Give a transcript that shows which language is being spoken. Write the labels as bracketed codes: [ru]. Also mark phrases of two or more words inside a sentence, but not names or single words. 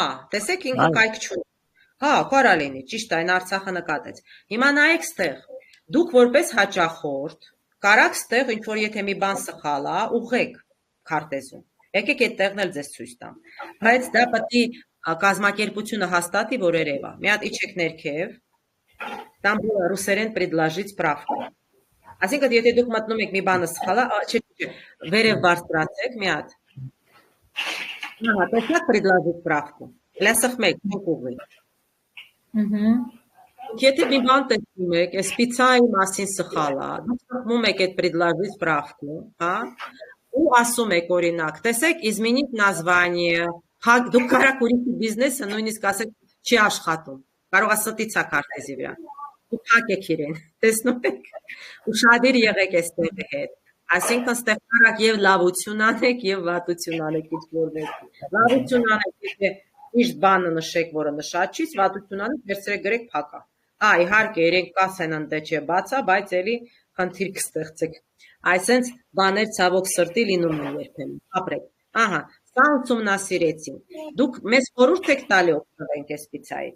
[hy] տեսեք ինքը կայք չունի, հա, կարա լինի, ճիշտ այն Արցախը նկատեց, հիմա նայեք ստեղ, դուք որպես հաճախորդ, կարաք ստեղ, ինչ որ եթե մի բան սխալ է, ուղղեք քարտեզում, եկեք այդ տեղն էլ ձեզ ցույց տամ, բայց դա պետք է կազմակերպությունը հաստատի, որ երևա, մի հատ իջեք ներքև, [ru] там было ռուսերեն предложить правку, [hy] այսինքն եթե դուք մտնում եք մի բանը սխալ է, չէ, վերև բարձրացեք մի հատ, ահա, տեսաք [ru] предложить правку, [hy] Լսխմեք, ուղի։ [ru] Угу. [hy] Եթե մի բան տեսնում եք, այս պիցայի մասին սխալ է, դուք սխմում եք այդ [ru] предложить справку, [hy] հա? Ու ասում եք օրինակ, տեսեք, [ru] изменить название, [hy] դուք կարաք ուրիշի բիզնեսը նույնիսկ ասեք չի աշխատում, կարող է ստիցա քարտեզի վրա, ու փակ եք իրեն, տեսնում եք, ու շատեր եղեք այստեղի հետ, այսինքն ստեղ կարաք եւ լավություն անեք եւ վատություն անեք ինչ-որ մեկի, լավություն անեք, եթե միշտ բանը նշեք, որը նշած չի, վատություն անեք, վերցրեք գրեք փակա, իհարկե իրենք կասեն ընդ չէ բացա, բայց էլի խնդիր կստեղծեք, այսենց բաներ ցավոք սրտի լինում են երբեմն, ապրեք, ահա, սա ուսումնասիրեցին, դուք մեզ խորհուրդ եք տալի օգտվենք այս պիցայից,